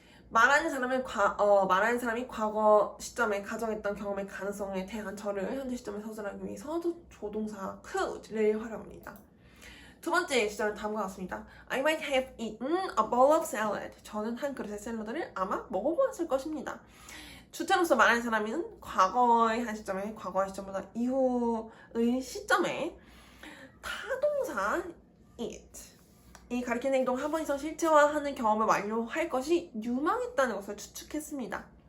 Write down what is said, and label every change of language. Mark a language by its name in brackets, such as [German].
[Korean] 말하는 사람이 과거 시점에 가정했던 경험의 가능성에 대한 절을 현재 시점에 서술하기 위해서 조동사 could를 활용합니다. 두 번째 시절은 다음과 같습니다. [English] I might have eaten a bowl of salad. [Korean] 저는 한 그릇의 샐러드를 아마 먹어보았을 것입니다. 주체로서 말하는 사람은 과거의 한 시점에, 과거의 시점보다 이후의 시점에 타동사 it 이 가리키는 행동 한 번 이상 실체화하는 경험을 완료할 것이 유망했다는 것을 추측했습니다.